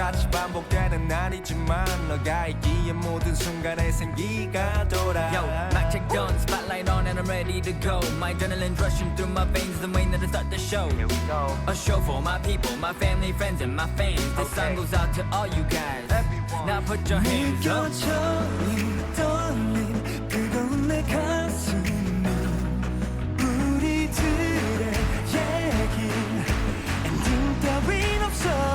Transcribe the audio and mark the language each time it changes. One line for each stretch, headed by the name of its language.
Korean: 반복되는 날이지만 너가 있기에 모든 순간에 생기가 돌아.
English: Yo, mic check done, spotlight on and I'm ready to go. My adrenaline rushing through my veins, the way that I start the show. Here we go. A show for my people, my family, friends, and my fans. This song goes out to all you guys. Everyone. Now put your hands up.
Korean: 느껴져 이 떨림 뜨거운 내 가슴이 우리들의 얘긴 엔딩 따윈 없어.